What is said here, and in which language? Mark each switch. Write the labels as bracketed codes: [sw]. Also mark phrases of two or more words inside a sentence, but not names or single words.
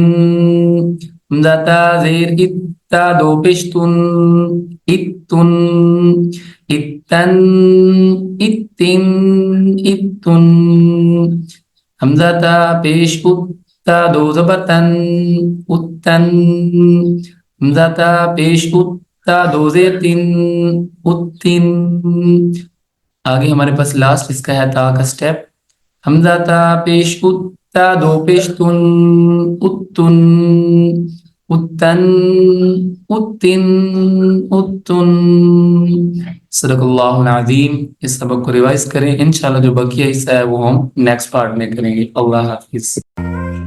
[ur] حمزہ تا زیر ات، تا دو پیشتن، اتن، اتن، اتن، اتن. حمزہ تا پیش ات، تا دو زبر تن، اتن. حمزہ تا پیش ات، تا دو زیر تین، اتن. آگے ہمارے پاس لاسٹ اس کا ہے تا کا سٹیپ. حمزہ تا پیش ات، تا دو پیشتن، اتن، اتن، اتن، اتن. [ar] صدق اللہ العظیم. [ur] اس سبق کو ریوائز کریں. انشاءاللہ جو بقیہ حصہ ہے وہ ہم [en] next part [ur] میں کریں گے. اللہ حافظ.